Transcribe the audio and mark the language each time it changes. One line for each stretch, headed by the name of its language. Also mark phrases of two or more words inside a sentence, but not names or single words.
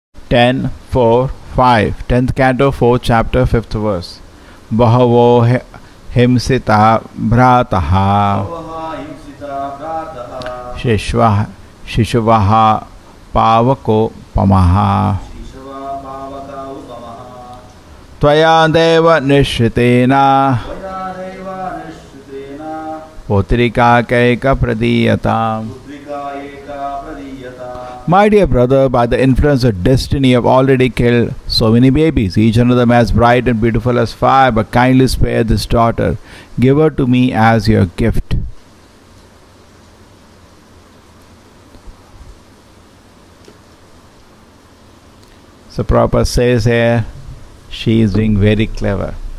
English: 10, 4, 5. 10th canto, 4th chapter, 5th verse.
Sanskrit: बहवो हिंसिता भ्रातः शिश्वः पावको पमः त्वया देव निश्रितेन पुत्रिका कैका प्रदीयत.
English: My dear brother, by the influence of destiny, you have already killed so many babies, each one of them as bright and beautiful as fire, but kindly spare this daughter. Give her to me as your gift. So Prabhupada says here, she is being very clever.